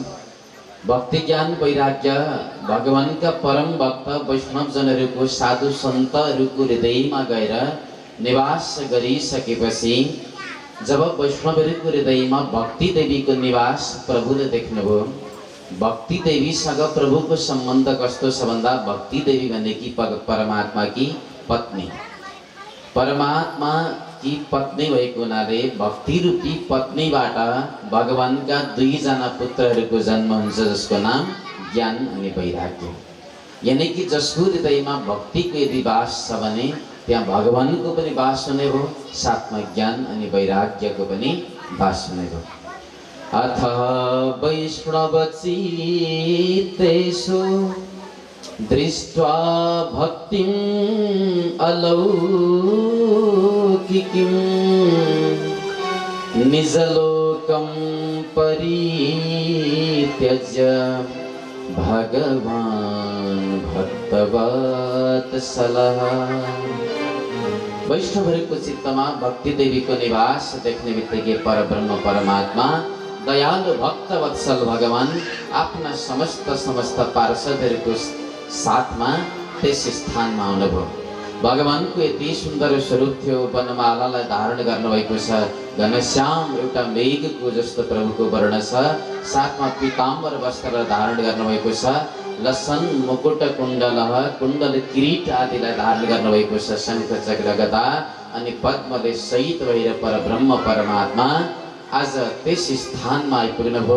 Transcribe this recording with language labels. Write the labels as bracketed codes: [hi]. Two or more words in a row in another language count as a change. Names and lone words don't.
[ne] भक्ति ज्ञान वैराग्य भगवानका परम भक्त वैष्णवजनहरूको साधु सन्तहरूको हृदयमा गएर निवास गरिसकेपछि जब वैष्णवहरूको हृदयमा भक्ति देवीको निवास प्रभुले देख्नुभयो, भक्ति देवीसँग प्रभुको सम्बन्ध कस्तो छ भन्दा भक्ति देवी भनेकी [hi] परमात्मा की पत्नी, परमात्मा की पत्नी [ne] भएको हुनाले भक्ति रूपी पत्नीबाट भगवानका दुईजना पुत्रहरूको जन्म हुन्छ, जसको नाम ज्ञान अनि वैराग्य। यानी कि जसको हृदयमा भक्तिको यदि वास छ भने त्यहाँ भगवानको पनि वास हुने भयो, साथमा ज्ञान अनि वैराग्यको पनि वास हुने भयो। [sa] अथ वैष्णवचित्तेषु दृष्ट्वा भक्तिं अलौकिकीं निजलोकं परित्यज्य भगवान् भक्तवत्सलः। [ne] वैष्णवहरूको चित्तमा भक्ति देवीको निवास देख्ने बित्तिकै परब्रह्म परमात्मा दयालु भक्तवत्सल भगवान आफ्ना समस्त पार्षदहरूको साथमा त्यस स्थानमा आउनुभयो। भगवानको यति सुन्दर स्वरूप थियो, वनमालालाई धारण गर्नुभएको छ, घनश्याम एउटा मेघको जस्तो प्रभुको वर्ण छ, साथमा पीताम्बर वस्त्र धारण गर्नुभएको छ, लसन मुकुट कुण्डल किरीट आदिलाई धारण गर्नुभएको छ, शङ्ख चक्र गदा अनि पद्मले सहित भएर परब्रह्म परमात्मा आज त्यस स्थानमा आइपुग्नुभयो।